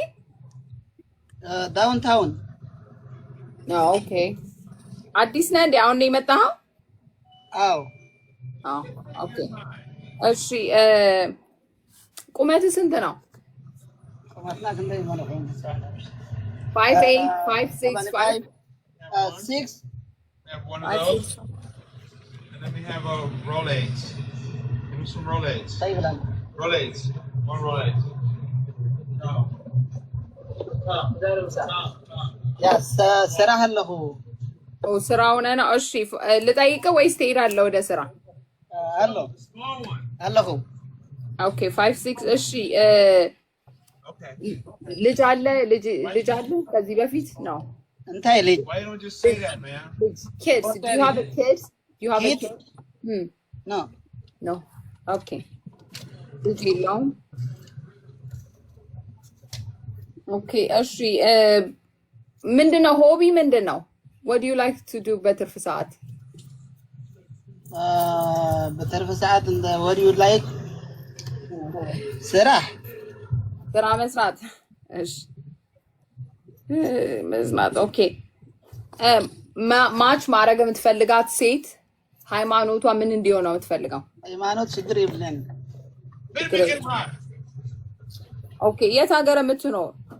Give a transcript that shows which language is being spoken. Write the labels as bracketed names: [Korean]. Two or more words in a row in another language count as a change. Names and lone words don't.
[Amharic] ዳውንታውን። ኦኬ አዲስ ነህ እንዴ? አሁን ነው የመጣኸው? አዎ። ኦኬ እሺ። ቁመትህ ስንት ነው? ቁመትና እንደዚህ ማለት ነው 5'8", 5'6", 6. [English] We have one of those, and then we have a Rolex. Give me some Rolex. Rolex. One Rolex. No. Yes, [Amharic] ስራ አለሁ። ስራውን ነው። እሺ ልጠይቅህ ወይስ ትሄዳለህ ወደ ስራ? አለሁ። ኦኬ 5'6". እሺ ልጅ አለ? ልጅ አለ ከዚህ በፊት ነው? [Tigrinya] እንታይ ልጅ? [English] Why don't you just say that, man? Kids. Do you have a kid? Do you have a kid? No. No. Okay. [Amharic] ልጅ የለውም። ኦኬ እሺ ምንድነው ሆቢ ምንድነው? [English] What do you like to do [Amharic] በትርፍ ሰዓት? በትርፍ ሰዓት እንደ [English] what do you like? [Amharic] ስራ መስራት። እሺ መዝናት። ኦኬ ማች ማድረግ የምትፈልጋት ሴት ሃይማኖቷ ምን እንዲሆን ነው የምትፈልገው? ሃይማኖት ችግር የለም። ኦኬ የት ሀገር የምትኖር?